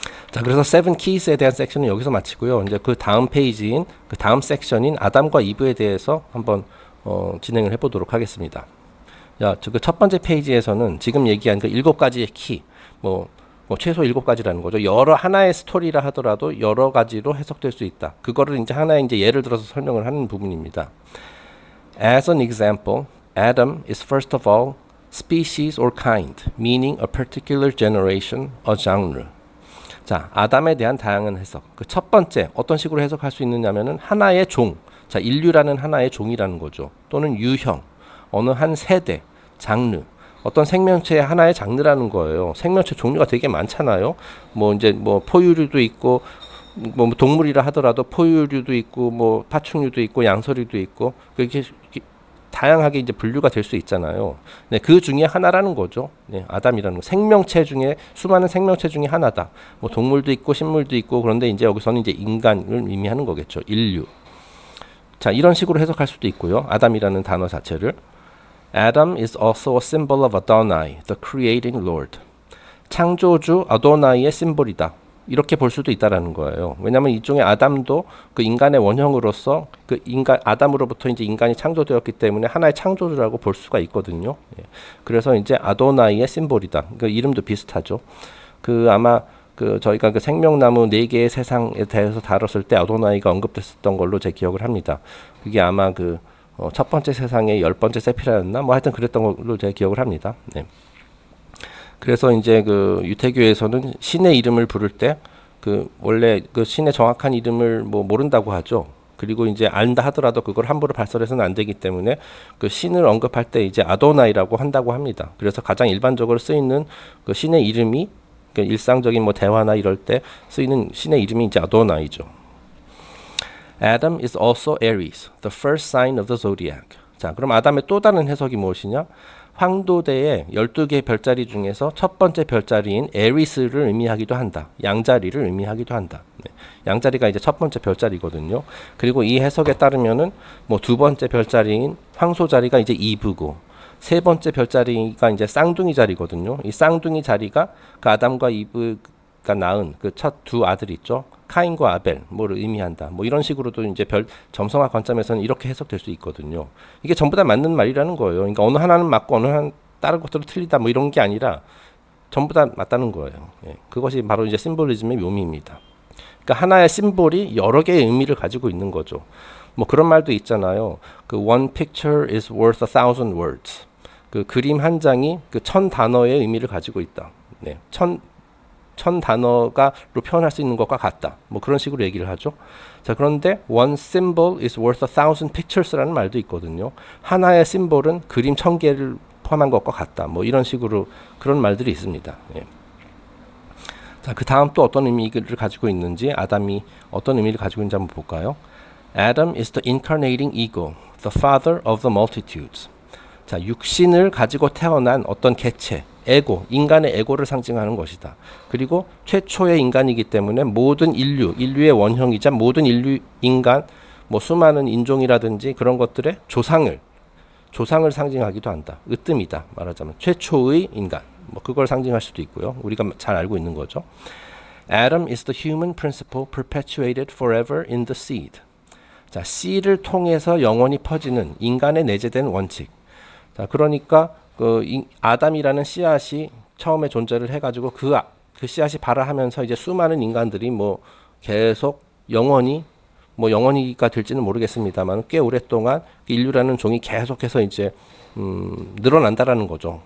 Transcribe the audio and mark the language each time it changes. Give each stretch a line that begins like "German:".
Korean: 자, 그래서 Seven Keys에 대한 섹션은 여기서 마치고요. 이제 그 다음 페이지인 그 다음 섹션인 아담과 이브에 대해서 한번 진행을 해보도록 하겠습니다. 야, 그 첫 번째 페이지에서는 지금 얘기한 그 7가지의 키, 뭐 최소 7가지라는 거죠. 여러 하나의 스토리라 하더라도 여러 가지로 해석될 수 있다. 그거를 이제 하나의 이제 예를 들어서 설명을 하는 부분입니다.
English: As an example, Adam is first of all species or kind, meaning a particular generation, a genre.
Korean: 자, 아담에 대한 다양한 해석. 그 첫 번째 어떤 식으로 해석할 수 있느냐면은 하나의 종. 자, 인류라는 하나의 종이라는 거죠. 또는 유형, 어느 한 세대, 장르. 어떤 생명체의 하나의 장르라는 거예요. 생명체 종류가 되게 많잖아요. 뭐 이제 뭐 포유류도 있고 뭐 동물이라 하더라도 포유류도 있고 뭐 파충류도 있고 양서류도 있고 그렇게 다양하게 이제 분류가 될 수 있잖아요. 네, 그 중에 하나라는 거죠. 네, 아담이라는 거. 생명체 중에 수많은 생명체 중에 하나다. 뭐 동물도 있고 식물도 있고 그런데 이제 여기서는 이제 인간을 의미하는 거겠죠. 인류. 자, 이런 식으로 해석할 수도 있고요. 아담이라는 단어 자체를.
English: Adam is also a symbol of Adonai, the creating Lord.
Korean: 창조주 아도나이의 심볼이다. 이렇게 볼 수도 있다라는 거예요. 왜냐하면 이종의 아담도 그 인간의 원형으로서 그 인간 아담으로부터 이제 인간이 창조되었기 때문에 하나의 창조주라고 볼 수가 있거든요. 예. 그래서 이제 아도나이의 심볼이다. 그 이름도 비슷하죠. 그 아마 그 저희가 그 생명나무 4개의 세상에 대해서 다뤘을 때 아도나이가 언급됐었던 걸로 제 기억을 합니다. 그게 아마 그 첫 번째 세상의 10번째 세피라였나? 뭐 하여튼 그랬던 걸로 제가 기억을 합니다. 네. 그래서 이제 그 유태교에서는 신의 이름을 부를 때 그 원래 그 신의 정확한 이름을 뭐 모른다고 하죠. 그리고 이제 안다 하더라도 그걸 함부로 발설해서는 안 되기 때문에 그 신을 언급할 때 이제 아도나이라고 한다고 합니다. 그래서 가장 일반적으로 쓰이는 그 신의 이름이 그 일상적인 뭐 대화나 이럴 때 쓰이는 신의 이름이 이제 아도나이죠.
English: Adam is also Aries, the first sign of the zodiac.
Korean: 자, 그럼 아담의 또 다른 해석이 무엇이냐? 황도대의 12개의 별자리 중에서 첫 번째 별자리인 에리스를 의미하기도 한다. 양자리를 의미하기도 한다. 네. 양자리가 이제 첫 번째 별자리거든요. 그리고 이 해석에 따르면은 뭐 두 번째 별자리인 황소자리가 이제 이브고 세 번째 별자리가 이제 쌍둥이 자리거든요. 이 쌍둥이 자리가 그 아담과 이브가 낳은 그 첫 두 아들 있죠. 카인과 아벨 뭐를 의미한다. 뭐 이런 식으로도 이제 별 점성학 관점에서는 이렇게 해석될 수 있거든요. 이게 전부 다 맞는 말이라는 거예요. 그러니까 어느 하나는 맞고 어느 하나는 다른 것들은 틀리다 뭐 이런 게 아니라 전부 다 맞다는 거예요. 예. 그것이 바로 이제 심볼리즘의 묘미입니다. 그러니까 하나의 심볼이 여러 개의 의미를 가지고 있는 거죠. 뭐 그런 말도 있잖아요.
English: 그 one picture is worth 1,000 words.
Korean: 그 그림 한 장이 그 1000 단어의 의미를 가지고 있다. 네. 1000 단어가로 표현할 수 있는 것과 같다. 뭐 그런 식으로 얘기를 하죠. 자, 그런데
English: one symbol is worth 1,000 pictures
Korean: 라는 말도 있거든요. 하나의 심볼은 그림 1000개를 포함한 것과 같다. 뭐 이런 식으로 그런 말들이 있습니다. 예. 자, 그 다음 또 어떤 의미를 가지고 있는지, 아담이 어떤 의미를 가지고 있는지 한번 볼까요?
English: Adam is the incarnating ego, the father of the multitudes.
Korean: 자, 육신을 가지고 태어난 어떤 개체, 에고, 인간의 에고를 상징하는 것이다. 그리고 최초의 인간이기 때문에 모든 인류의 원형이자 모든 인류, 인간, 뭐 수많은 인종이라든지 그런 것들의 조상을 상징하기도 한다. 으뜸이다. 말하자면 최초의 인간, 뭐 그걸 상징할 수도 있고요. 우리가 잘 알고 있는 거죠.
English: Adam is the human principle perpetuated forever in the seed.
Korean: 자, 씨를 통해서 영원히 퍼지는 인간의 내재된 원칙. 자, 그러니까 아담이라는 씨앗이 처음에 존재를 해가지고 그 씨앗이 발화하면서 이제 수많은 인간들이 뭐 계속 영원히가 될지는 모르겠습니다만 꽤 오랫동안 인류라는 종이 계속해서 이제 늘어난다라는 거죠.